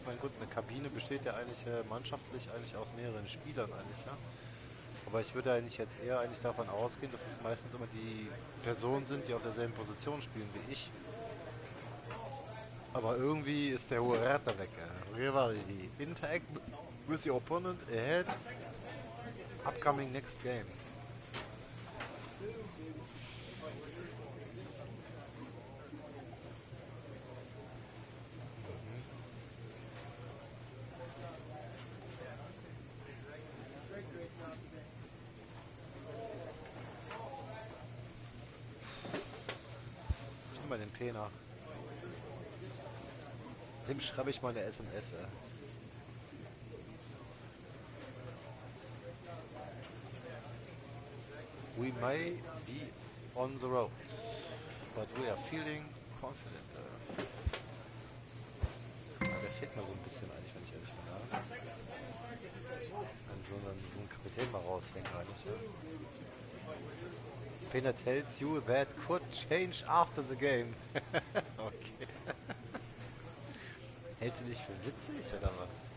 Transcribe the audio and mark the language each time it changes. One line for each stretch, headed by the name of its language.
German: Ich meine, gut, eine Kabine besteht ja eigentlich mannschaftlich eigentlich aus mehreren Spielern eigentlich, ja. Aber ich würde eigentlich jetzt eher eigentlich davon ausgehen, dass es meistens immer die Personen sind, die auf derselben Position spielen wie ich. Aber irgendwie ist der hohe Rädler weg.
English: Rivalry. Interact with your opponent ahead. Upcoming next game.
German: Ich nehme mal den Pena. Dem schreibe ich mal eine SMS.
English: We may be on the road, but we are feeling confident.
German: Das fehlt mir so ein bisschen eigentlich, wenn ich ehrlich bin. Ja? So einen Kapitän mal raushängen eigentlich. Ja?
English: Pena tells you that could change after the game. Okay.
German: Hältst du dich für witzig oder was?